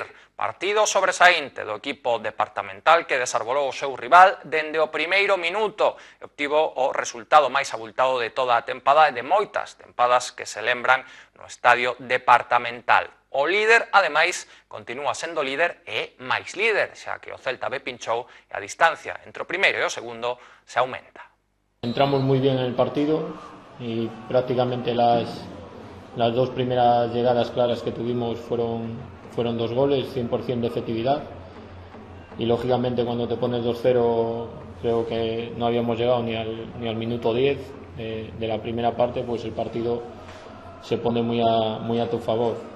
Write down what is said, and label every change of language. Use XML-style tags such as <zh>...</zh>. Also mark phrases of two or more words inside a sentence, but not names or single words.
<gl>Partido sobresaínte do equipo departamental que desarbolou o seu rival dende o primeiro minuto e obtivo o resultado máis abultado de toda a tempada e de moitas tempadas que se lembran no estadio departamental. O líder, ademais, continúa sendo líder e máis líder, xa que o Celta B pinchou e a distancia entre o primeiro e o segundo se aumenta.</gl> <es>Entramos muy bien en el partido y prácticamente las dos primeras llegadas claras que tuvimos fueron 2 goles, 100% de efectividad, y lógicamente cuando te pones 2-0 creo que no habíamos llegado ni al minuto 10 de la primera parte, pues el partido se pone muy a tu favor.</es>